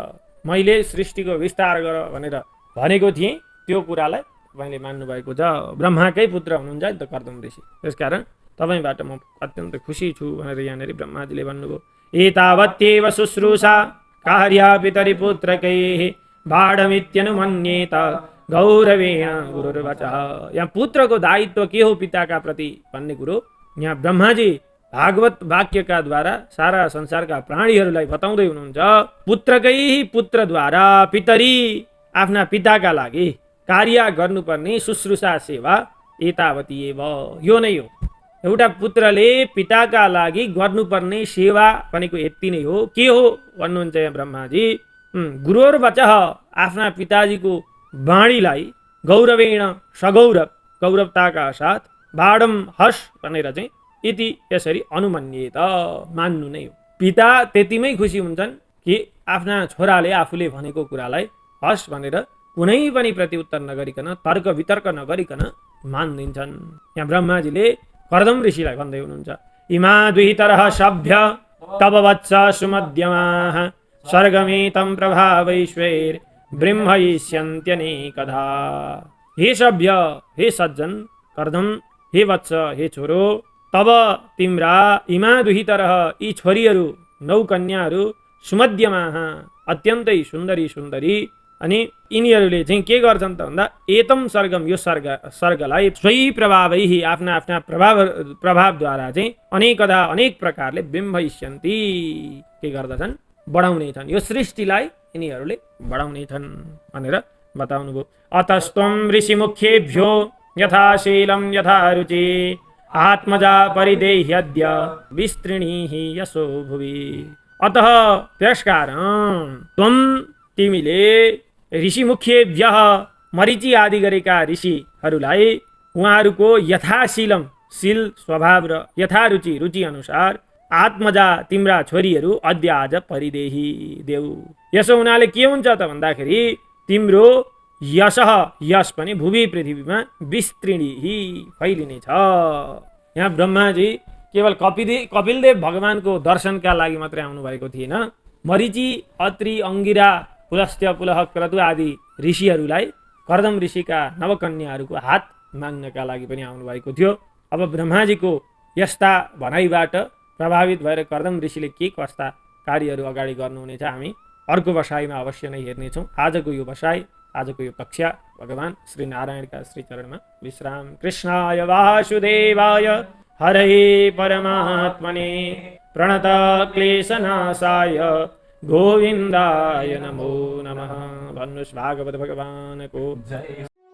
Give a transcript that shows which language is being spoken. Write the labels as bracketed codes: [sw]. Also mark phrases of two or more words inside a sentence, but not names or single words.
[ne] मैले सृष्टिको विस्तार गर भनेर भनेको थिएँ, त्यो कुरालाई तपाईँले मान्नु भएको छ। ब्रह्माकै पुत्र हुनुहुन्छ नि त कर्दम ऋषि, त्यसकारण तपाईँबाट म अत्यन्त खुसी छु भनेर यहाँनिर ब्रह्माजीले भन्नुभयो। [sa] एतावत्येव शुश्रूषा कार्या पितरिपुत्रकैः बाढमित्यनुमन्येत गौरवेण गुरुर्वचः। [ne] यहाँ पुत्रको दायित्व के हो पिताका प्रति भन्ने कुरो यहाँ ब्रह्माजी भागवत वाक्यका द्वारा सारा संसारका प्राणीहरूलाई बताउँदै हुनुहुन्छ। पुत्रकै पुत्रद्वारा पितरी आफ्ना पिताका लागि कार्य गर्नुपर्ने शुश्रूषा सेवा [sa] एतावती एव, [ne] यो नै हो। एउटा पुत्रले पिताका लागि गर्नुपर्ने सेवा भनेको यति नै हो। के हो भन्नुहुन्छ यहाँ ब्रह्माजी, गुरुर्वचः, आफ्ना पिताजीको वाणीलाई गौरवेण सगौरव, गौरवताका साथ बाडम हस भनेर चाहिँ यति यसरी अनुमन्येत मान्नु नै हो। पिता त्यतिमै खुसी हुन्छन् कि आफ्ना छोराले आफूले भनेको कुरालाई हस भनेर कुनै पनि प्रत्युत्तर नगरिकन, तर्क वितर्क नगरिकन मानिदिन्छन्। यहाँ ब्रह्माजीले कर्दम ऋषिलाई भन्दै हुनुहुन्छ, [sa] इमा द्वितरः सभ्य तव वत्स सुमध्यमाः स्वर्गमेतं प्रभावैश्वैर् ब्रह्मयिष्यन्त्यनेकधा। [ne] हे सभ्य, हे सज्जन कर्दम, हे वत्स, हे छोरो, तब तिम्रा [sa] इमा दुहितरः, [ne] यी छोरीहरू 9 कन्याहरू सुमध्यमाः अत्यन्तै सुन्दरी, अनि यिनीहरूले चाहिँ के गर्छन् त भन्दा [sa] एतम स्वर्गम, [ne] यो स्वर्गलाई [sa] स्वयी प्रभावै [ne] आफ्ना प्रभावद्वारा चाहिँ अनेक प्रकारले बिम्बयिष्यन्ति, के गर्दछन् बढाउने छन्, यो सृष्टिलाई यिनीहरूले बढाउने छन् भनेर बताउनुभयो। [sa] अतस्त्वं ऋषिमुख्येभ्यो यथाशीलं यथा रुचि आत्मजा परिदेह्यद्य विस्तृणीहि यशो भुवि। [ne] अतः त्यसकारण त्वं तिमीले ऋषिमुख्येभ्यः मरीचि आदि गरेका ऋषिहरूलाई उहाँहरूको यथाशीलम शील स्वभाव र यथारुचि रुचि अनुसार आत्मजा तिम्रा छोरीहरू अद्य आज परिदेही देऊ। यसो हुनाले के हुन्छ त भन्दाखेरि तिम्रो यश पनि भूमि पृथ्वीमा विस्तृणीहि फैलिनेछ। यहाँ ब्रह्माजी केवल कपिलदेव भगवानको दर्शनका लागि मात्रै आउनु भएको थिएन, मरीचि अत्रि अंगिरा पुलस्त्य पुलह क्रतु आदि ऋषिहरूलाई कर्दम ऋषिका नवकन्याहरूको हात माग्नका लागि पनि आउनु भएको थियो। अब ब्रह्माजीको यस्ता भनाइबाट प्रभावित भएर कर्दम ऋषिले के कस्ता कार्यहरू अगाडि गर्नुहुनेछ हामी अर्को बसाइमा अवश्य नै हेर्नेछौँ। आजको यो बसाइ, आजको यो कक्षा भगवान श्री नारायणका श्री चरणमा विश्राम। [sa] कृष्णाय वासुदेवाय हरे परमात्मने प्रणत क्लेशनाशाय गोविन्दाय नमो नमः। [ne] भन्नुहोस् भागवत भगवानको